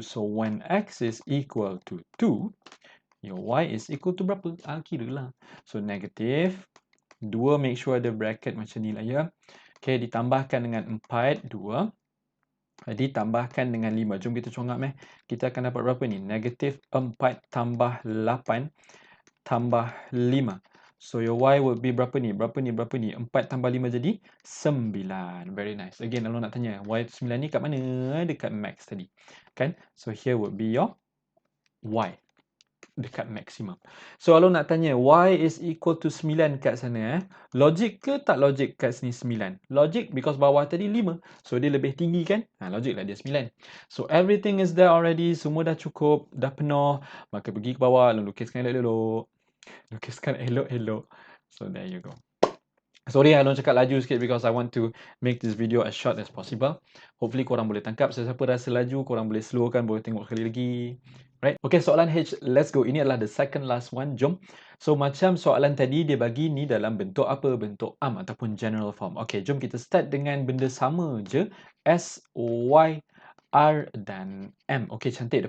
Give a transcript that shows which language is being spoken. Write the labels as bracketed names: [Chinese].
[English] So, when x is equal to 2, your y is equal to [Malay] berapa? Kira lah. So, negative 2, make sure ada bracket macam ni lah ya. Okay, ditambahkan dengan 4, 2. Ditambahkan dengan 5. Jom kita congak Kita akan dapat berapa ni? Negative 4 tambah 8 tambah 5. [English] So your y will be [Malay] berapa ni? Berapa ni? 4 tambah 5 jadi 9. [English] Very nice. [Malay] Again, Along nak tanya, y 9 ni kat mana? Dekat max tadi. Kan? [English] So here would be your y. [Malay] Dekat maximum. So Along nak tanya, [English] y is equal to [Malay] 9 kat sana. Logic ke tak logic kat sini 9? Logic [English] because [Malay] bawah tadi 5. So dia lebih tinggi kan? Logic lah dia 9. [English] So everything is there already. [Malay] Semua dah cukup. Dah penuh. Maka pergi ke bawah. Along lukiskan elok-elok. Lukiskan elok-elok. [English] So there you go. Sorry, [Malay] Along cakap laju sikit [English] because I want to make this video as short as possible. [Malay] Hopefully korang boleh tangkap. Sesiapa rasa laju, korang boleh slowkan, boleh tengok sekali lagi. [English] Right? Okay, [Malay] soalan H, [English] let's go. [Malay] Ini adalah [English] the second last one. [Malay] Jom. So, macam soalan tadi, dia bagi ni dalam bentuk apa? Bentuk ataupun general form. Okay, jom kita start dengan benda sama je. S, Y, R dan M. Okay, cantik.